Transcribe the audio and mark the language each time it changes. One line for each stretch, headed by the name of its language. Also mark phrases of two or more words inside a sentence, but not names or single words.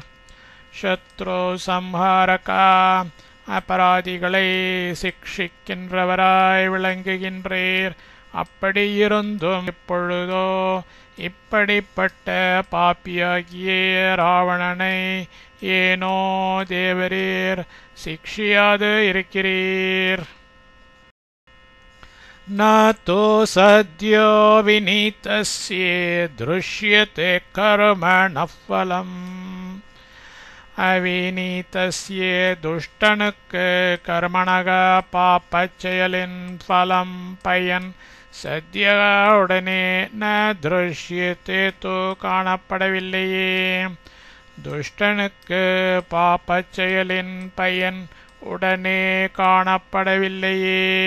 Tamil: சத்ரு சம்ஹாரகா அபராதிகளை சிக்ஷிக்கின்றவராய் விளங்குகின்றீர். அப்படியிருந்தும் இப்பொழுதோ இப்படிப்பட்ட பாப்பியாகிய ராவணனை ஏனோ தேவரீர் சிக்ஷியாது இருக்கிறீர்.
Sanskrit: न तु सद्यो विनीतस्य दृश्यते कर्मणः फलम्.
Tamil: அவிநீதஸ்ய துஷ்டனுக்கு கர்மணக பாப்பச் செயலின் பலம் பயன் சத்ய உடனே
Sanskrit: न दृश्यते तु
Tamil: காணப்படவில்லையே. துஷ்டனுக்கு பாப்பச் செயலின் பயன் உடனே காணப்படவில்லையே.